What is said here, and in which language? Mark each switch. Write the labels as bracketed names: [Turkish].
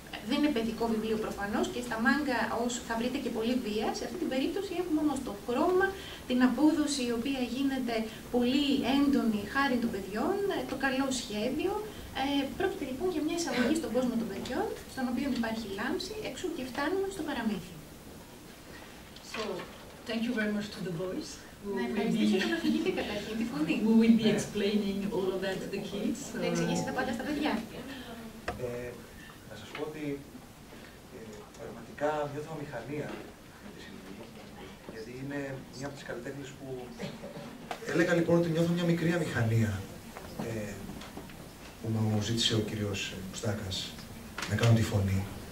[Greek] Δεν είναι παιδικό βιβλίο προφανώς και στα μάγκα θα βρείτε και πολύ βία. Σε αυτή την περίπτωση έχουμε όμως το χρώμα, την απόδοση η οποία γίνεται πολύ έντονη χάρη των παιδιών, το καλό σχέδιο. Πρόκειται λοιπόν για μια εισαγωγή στον κόσμο των παιδιών, στον οποίο υπάρχει λάμψη, εξού και φτάνουμε στο παραμύθι. [English] So, thank you very much to the boys who will be explaining all of that to the kids. [Greek] Θα εξηγήσετε πάντα στα παιδιά. Να σας πω ότι πραγματικά νιώθω αμηχανία με τη Sylvie, γιατί είναι μια από τις καλλιτέχνες που... Έλεγα λοιπόν ότι νιώθω μια μικρή αμηχανία που μου ζήτησε ο κύριος Μουστάκας να κάνω τη φωνή.